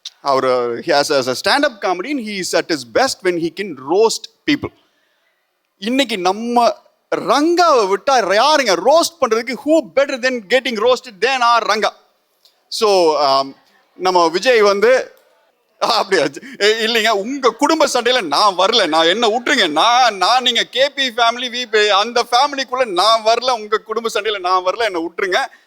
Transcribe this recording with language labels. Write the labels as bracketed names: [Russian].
[Tamil] Our [English] as a stand-up comedian, he is at his best when he can roast people. [Tamil] இன்னைக்கு நம்ம ரங்காவை விட்டா யாருங்க roast பண்றதுக்கு? [English] who better than getting roasted than our Ranga? [Tamil] So நம்ம விஜய் வந்து அப்படியா இல்லைங்க, உங்க குடும்ப சண்டையில நான் வரல, நான் என்ன விட்டுருங்க, நான் நீங்க கேபி ஃபேமிலி அந்த ஃபேமிலிக்குள்ள நான் வரல, உங்க குடும்ப சண்டையில நான் வரல, என்ன விட்டுருங்க.